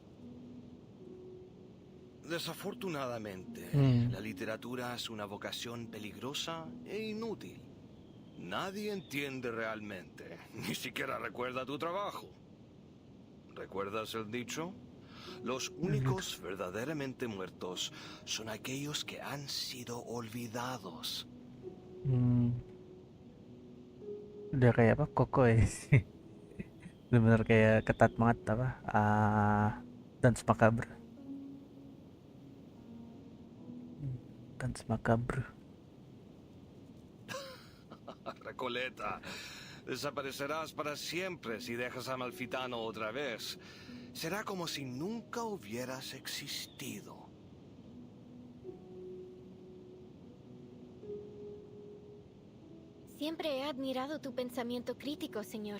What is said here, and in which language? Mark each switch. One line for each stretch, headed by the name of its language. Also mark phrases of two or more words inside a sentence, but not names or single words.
Spanish: Desafortunadamente, la literatura es una vocación peligrosa e inútil. Nadie entiende realmente, ni siquiera recuerda tu trabajo. ¿Recuerdas el dicho? Los únicos verdaderamente muertos son aquellos que han sido olvidados.
Indonesian: Udah kayak apa? Koko ya sih. Bener-bener kayak ketat banget apa?
Spanish: Dan Macabre. Dan Macabre. Recoleta, desaparecerás para siempre si dejas a Amalfitano otra vez. Será como si nunca hubieras existido. Siempre he admirado tu pensamiento crítico, señor.